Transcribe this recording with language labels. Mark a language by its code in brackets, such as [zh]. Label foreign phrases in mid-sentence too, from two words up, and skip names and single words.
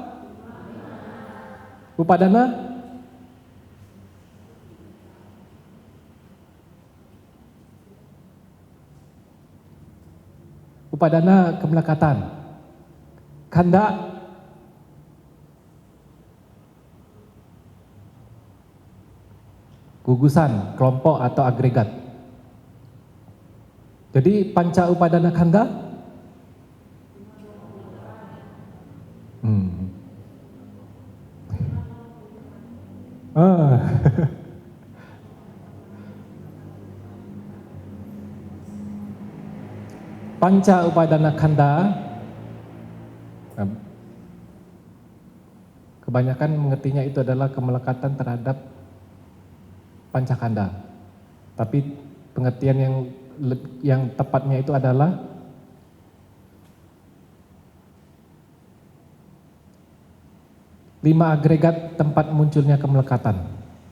[id] Upadana? Upadana kemelekatan. Khanda gugusan, kelompok atau agregat. [pi] Jadi panca upadana khanda Panca upadana khanda, [id] kebanyakan mengertinya itu adalah kemelekatan terhadap [pi] panca khanda. [id] Tapi pengertian yang tepatnya itu adalah lima agregat tempat munculnya kemelekatan.